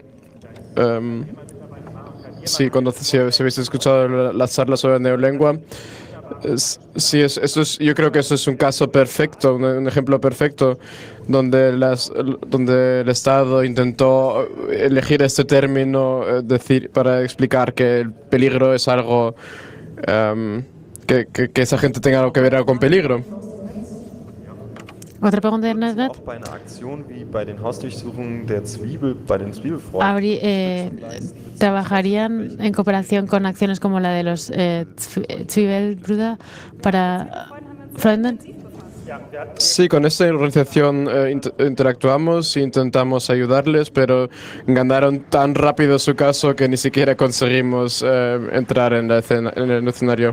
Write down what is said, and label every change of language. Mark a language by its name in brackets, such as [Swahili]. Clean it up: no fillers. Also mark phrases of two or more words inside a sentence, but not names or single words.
[Spanish] Sí, si habéis escuchado las charlas sobre neolengua, yo creo que eso es un caso perfecto, un ejemplo perfecto, donde el Estado intentó elegir este término para explicar que el peligro es algo que esa gente tenga algo que ver con peligro. Otra pregunta de Internet. [German] auch bei einer Aktion wie bei den Hausdurchsuchungen bei den Zwiebelfreunden. [Spanish] ¿Trabajarían en cooperación con acciones como la de los Zwiebelbrüder para Freunden? Sí, con esta organización interactuamos e intentamos ayudarles, pero ganaron tan rápido su caso que ni siquiera conseguimos entrar en el escenario.